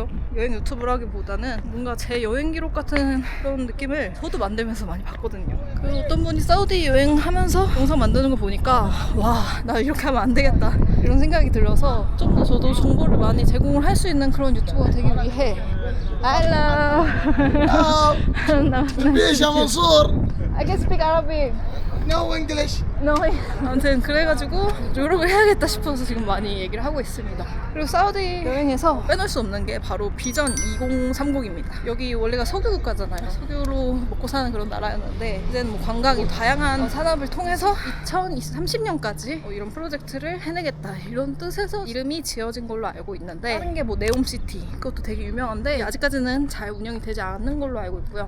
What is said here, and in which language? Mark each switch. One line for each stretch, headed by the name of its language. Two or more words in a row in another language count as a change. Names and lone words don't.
Korean: 여행 유튜브라기보다는 뭔가 제 여행 기록 같은 그런 느낌을 저도 만들면서 많이 봤거든요. 그리고 어떤 분이 사우디 여행하면서 영상 만드는 거 보니까 와, 나 이렇게 하면 안 되겠다 이런 생각이 들어서 좀 더 저도 정보를 많이 제공을 할 수 있는 그런 유튜버가 되기 위해 Hello.
Arabic: ليش يا منصور؟
English: I can speak Arabic. No English.
Korean: 아무튼 그래가지고 노력을 해야겠다 싶어서 지금 많이 얘기를 하고 있습니다. 그리고 사우디 여행에서 빼놓을 수 없는 게 바로 비전 2030입니다. 여기 원래가 석유 국가잖아요. 석유로 먹고 사는 그런 나라였는데 이제는 뭐 관광이 다양한 산업을 통해서 2030년까지 이런 프로젝트를 해내겠다 이런 뜻에서 이름이 지어진 걸로 알고 있는데 다른 게 뭐 네옴시티 그것도 되게 유명한데 아직까지는 잘 운영이 되지 않는 걸로 알고 있고요.